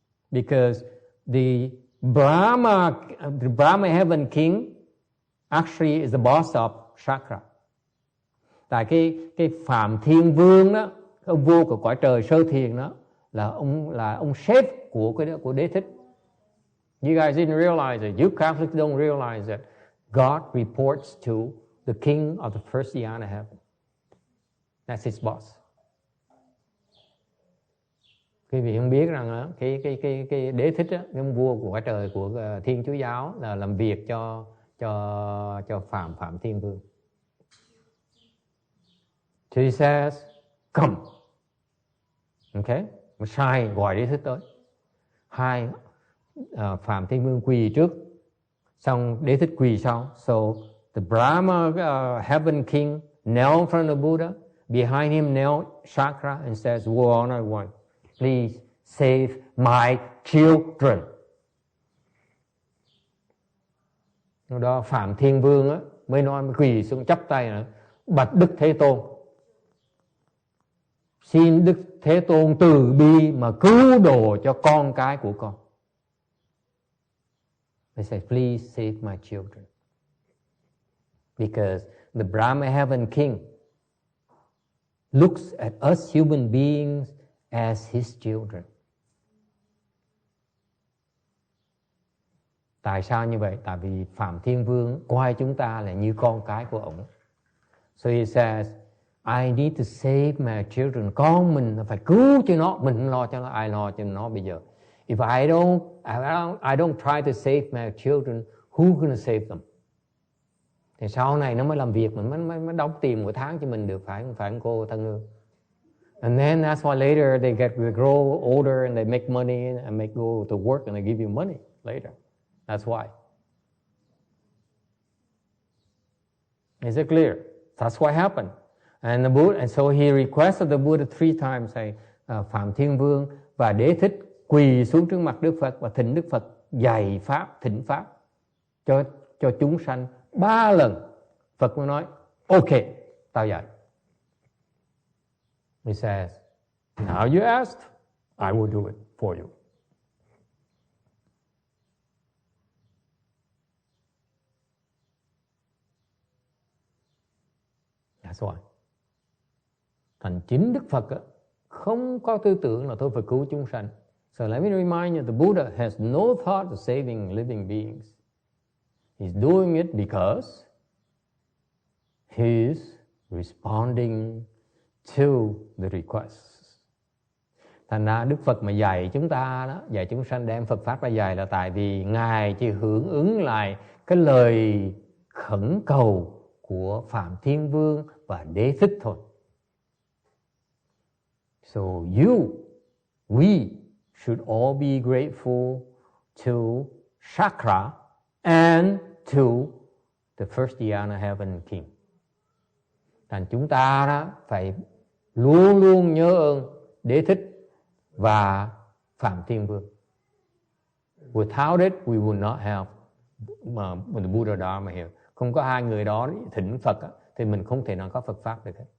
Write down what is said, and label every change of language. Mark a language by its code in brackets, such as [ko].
[en] Because the Brahma Heaven King actually is the boss of Chakra. [vi] Tại cái Phạm Thiên Vương đó, ông vua của cõi trời sơ thiền đó, là ông sếp của Đế Thích. [en] You guys didn't realize it. You Catholics don't realize that God reports to the king of the first dhyana heaven. That's his boss. [vi] Quý vị không biết rằng đó, cái Đế Thích đó, cái ông vua của cõi trời của Thiên Chúa giáo là làm việc cho Phạm Thiên Vương. [en] So he says, come. Okay? [vi] Sai gọi Đế Thích tới. Hai Phạm Thiên Vương quỳ trước, xong Đế Thích quỳ sau. [en] So the Brahma Heaven King knelt in front of the Buddha. Behind him knelt Chakra and says, War Honored One, please save my children. [vi] Lúc đó Phạm Thiên Vương á, mới quỳ xuống chắp tay nữa, bạch Đức Thế Tôn, xin Đức Thế Tôn từ bi mà cứu độ cho con cái của con. [en] They say, please save my children. Because the Brahma Heaven King looks at us human beings as his children. [vi] Tại sao như vậy? Tại vì Phạm Thiên Vương coi chúng ta là như con cái của ông. [en] So he says, I need to save my children. [vi] Con mình phải cứu cho nó, mình không lo cho nó, ai lo cho nó bây giờ? [en] If I don't try to save my children, who's gonna save them? [vi] Thì sau này nó mới làm việc, mình mới đóng tiền mỗi tháng cho mình được, phải không cô thân ơi? [en] And then that's why later they grow older and they make money and make go to work and they give you money later. That's why. Is it clear? That's what happened. And the Buddha, and so he requested the Buddha 3 times, say, [vi] Phạm Thiên Vương và Đế Thích quỳ xuống trước mặt Đức Phật và thỉnh Đức Phật dạy pháp, thỉnh pháp cho chúng sanh 3 lần. Phật mới nói, ok, tao dạy. [en] He says, now you asked, I will do it for you. That's why. [vi] Thành chính Đức Phật không có tư tưởng là tôi phải cứu chúng sanh. [en] So let me remind you, the Buddha has no thought of saving living beings. He's doing it because he's responding to the request. [vi] Thành ra Đức Phật mà dạy chúng ta đó, dạy chúng sanh đem Phật pháp ra dạy là tại vì Ngài chỉ hưởng ứng lại cái lời khẩn cầu của Phạm Thiên Vương và Đế Thích thôi. [en] So we should all be grateful to Chakra and to the first dhyana heaven king. [vi] Thành chúng ta đó phải luôn luôn nhớ ơn Đế Thích và Phạm Thiên Vương. [en] Without it, we would not have the Buddha Dharma here. [vi] Không có hai người đó thỉnh Phật thì mình không thể nào có Phật pháp được hết.